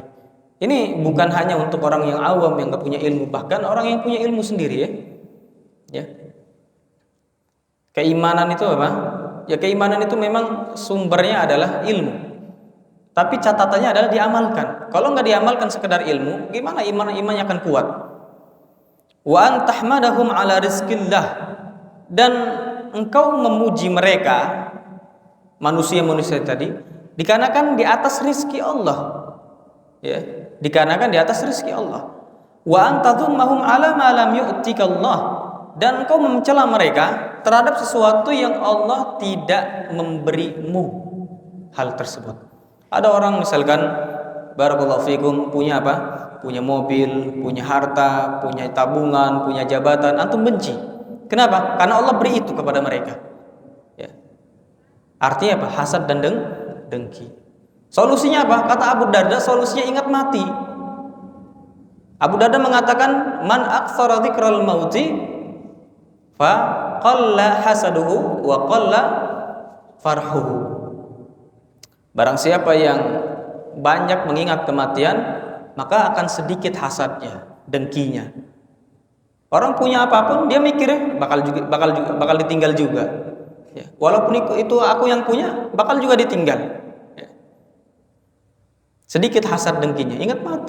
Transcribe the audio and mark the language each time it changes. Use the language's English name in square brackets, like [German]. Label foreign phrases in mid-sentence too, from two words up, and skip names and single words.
[Indonesian] Ini bukan hanya untuk orang yang awam yang nggak punya ilmu, bahkan orang yang punya ilmu sendiri ya. Ya. Keimanan itu apa? Ya, keimanan itu memang sumbernya adalah ilmu. Tapi catatannya adalah diamalkan. Kalau nggak diamalkan sekedar ilmu, gimana imannya akan kuat? [Arabic] وأن تحمدهم على رزق الله, [Indonesian] dan engkau memuji mereka manusia-manusia tadi dikarenakan di atas rizki Allah, ya, dikarenakan di atas rizki Allah. [Arabic] وأن تذمهم على ما لم يؤتك الله, [Indonesian] dan engkau mencela mereka terhadap sesuatu yang Allah tidak memberimu hal tersebut. Ada orang misalkan [Arabic] بارك الله فيكم [Indonesian] punya apa? Punya mobil, punya harta, punya tabungan, punya jabatan, antum benci. Kenapa? Karena Allah beri itu kepada mereka. Ya. Artinya apa? Hasad dan dengki. Solusinya apa? Kata Abu Darda, solusinya ingat mati. Abu Darda mengatakan, [Arabic] من أكثر ذكر الموت فقل حسده وقل فرحه. [Indonesian] Barang siapa yang banyak mengingat kematian, maka akan sedikit hasadnya, dengkinya. Orang punya apapun dia mikirnya bakal ditinggal juga. Ya, walaupun itu aku yang punya, bakal juga ditinggal. Ya. Sedikit hasad dengkinya, ingat mati.